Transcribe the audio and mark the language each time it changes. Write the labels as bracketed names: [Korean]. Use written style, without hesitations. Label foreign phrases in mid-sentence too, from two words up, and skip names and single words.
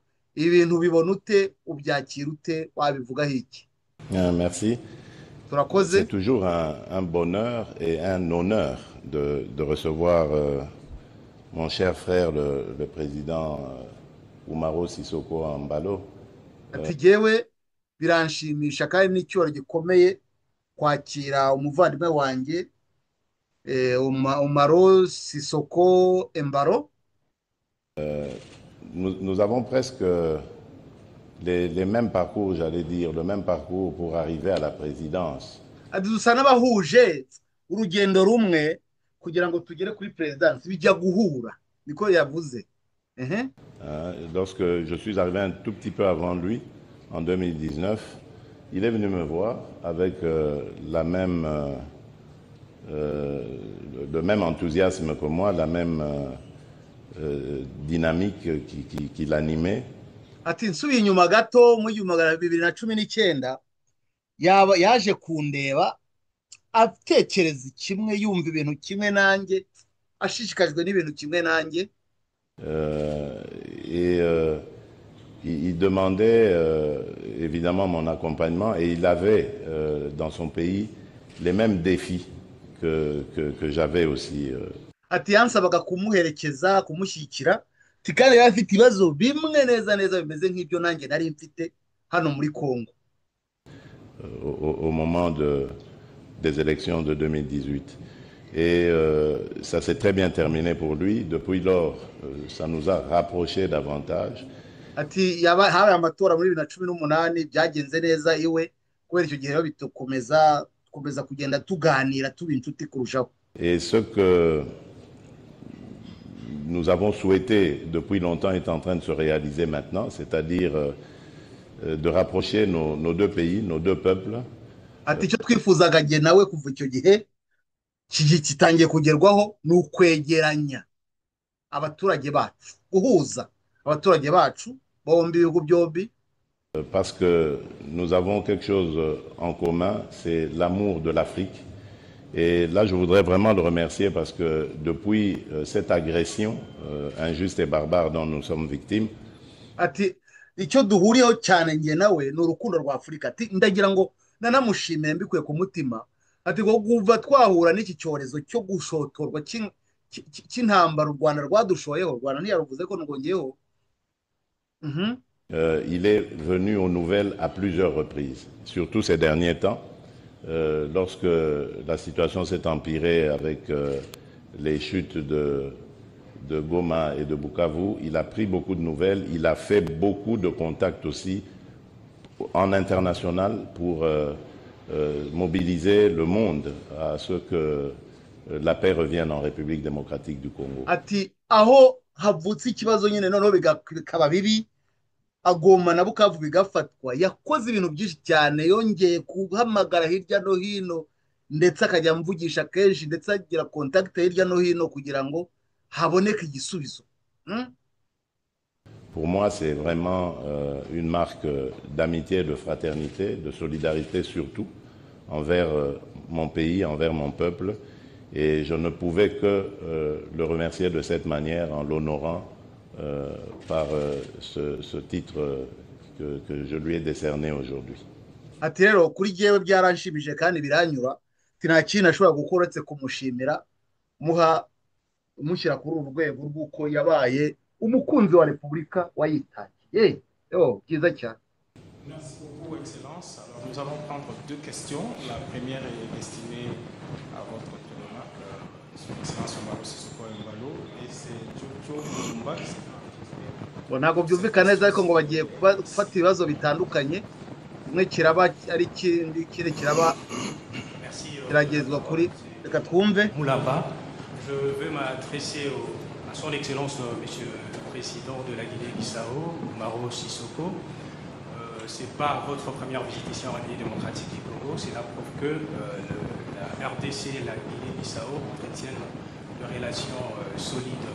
[Kinyarwanda] Ibi bintu bibona ute, ubyakira ute, wabivugaho iki? [French] Merci. C'est toujours un bonheur et un honneur de recevoir mon cher frère, le président Umaro Sissoco Embalo. [Kinyarwanda] Ati jewe biranshimisha kandi n'icyoro gikomeye kwakira umuvandimwe wanjye Umaro Sissoco Embalo. [French] Nous avons presque les mêmes parcours, j'allais dire, le même parcours pour arriver à la présidence. [Kinyarwanda] Ati dusa n'abahuje urugendo rumwe kugira ngo tugere kuri présidence, bijya guhura, niko yavuze. [French] Lorsque je suis arrivé un tout petit peu avant lui, en 2019, il est venu me voir avec le même enthousiasme que moi, la même dynamique qui l'animait. [Kinyarwanda] Ati nsubiye inyuma gato mu 2019 yaje kundeba atekereza kimwe, yumva ibintu kimwe nanjye, ashishikajwe n'ibintu kimwe nanjye. [French] Il demandait évidemment mon accompagnement et il avait dans son pays les mêmes défis que j'avais aussi. [Kinyarwanda] Ati yansabaga kumuherekeza, kumushyigikira, kandi yari afite ibibazo bimwe neza neza bimeze nk'ibyo nanjye nari mfite hano muri Congo. [French] Au moment des élections de 2018. Et ça s'est très bien terminé pour lui. Depuis lors, ça nous a rapprochés davantage. [Kinyarwanda] Ati habaye amatora muri 2018 byagenze neza iwe, kubera icyo gihe bitukomeza kugenda tuganira tuba inshuti kurushaho. [French] Et ce que nous avons souhaité depuis longtemps est en train de se réaliser maintenant, c'est-à-dire de rapprocher nos deux pays, nos deux peuples. [Kinyarwanda] Ati icyo twifuzaga nge nawe kuva icyo gihe kitangiye kugerwaho ni ukwegeranya abaturage bacu, guhuza abaturage bacu bombi ibihugu byombi. [French] Parce que nous avons quelque chose en commun, c'est l'amour de l'Afrique. Et là, je voudrais vraiment le remercier parce que depuis cette agression injuste et barbare dont nous sommes victimes, [Kinyarwanda] ati icyo duhuriyeho cyane nge nawe ni urukundo rwa Afurika. Ati ndagira ngo nanamushimire mbikuye ku mutima, ati ngo kuva twahura n'iki cyorezo cyo gushotorwa cy'intambara u Rwanda rwadushoyeho, u Rwanda ntiyaruvuze ko ngongeyeho. [French] Il est venu aux nouvelles à plusieurs reprises, surtout ces derniers temps, lorsque la situation s'est empirée avec les chutes de Goma et de Bukavu. Il a pris beaucoup de nouvelles, il a fait beaucoup de contacts aussi en international pour mobiliser le monde à ce que la paix revienne en République démocratique du Congo. [Kinyarwanda] Ati aho havutse ikibazo nyine noneho bikaba bibi, Goma na Bukavu bigafatwa, yakoze ibintu byinshi cyane, yongeye guhamagara hirya no hino ndetse akajya mvugisha kenshi ndetse agira contact hirya no hino kugira ngo haboneke igisubizo. [French] Pour moi, c'est vraiment une marque d'amitié, de fraternité, de solidarité surtout envers mon pays, envers mon peuple. Et je ne pouvais que le remercier de cette manière en l'honorant par ce titre que je lui ai décerné aujourd'hui. [Kinyarwanda] ati rero kuri jyewe byaranshimije kandi biranyura, ati nta kintu ashobora gukora uretse kumushimira, umushyira kuri uru rwego rw'uko yabaye umukunzi wa repubulika wayitaye. Byiza cyane. [French] Merci beaucoup, Excellence. Alors, nous allons prendre deux questions. La première est destinée à votre diplomate, Son Excellence Umaro Sissoco Embalo, et c'est Jojo Lumumba qui s'est enregistré. [Kinyarwanda] Ntabwo byumvikana neza ariko ngo bagiye gufata ibibazo bitandukanye, kimwe kiraba ari ikindi kiraba kiragezwa kuri, reka twumve. [French] Moulaba, je veux m'adresser à son Excellence Monsieur le Président de la Guinée-Bissau, Umaro Sissoco. C'est pas votre première visite ici en République démocratique du Congo, c'est la preuve que la RDC et la Guinée-Bissau entretiennent de relations solides.